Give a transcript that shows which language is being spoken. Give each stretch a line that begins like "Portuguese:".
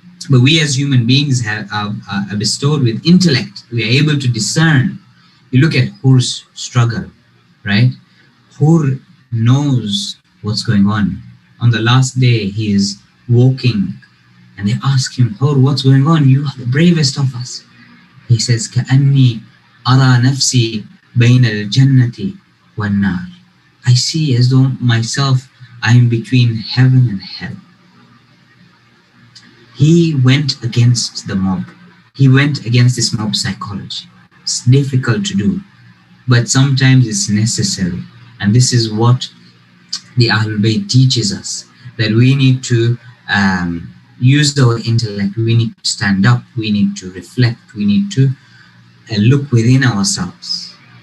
English: But we as human beings are bestowed with intellect. We are able to discern. You look at Hur's struggle, right? Hur knows what's going on. On the last day, he is walking, and they ask him, Hur, what's going on? You are the bravest of us.
Arabic: He says, كَأَنِّي أَرَى نَفْسِي بَيْنَ الْجَنَّةِ وَالنَّارِ.
English: I see as though myself, I am between heaven and hell. He went against the mob. He went against this mob psychology. It's difficult to do, but sometimes it's necessary. And this is what the Ahlul Bayt teaches us, that we need to use our intellect, we need to stand up, we need to reflect, we need to look within ourselves.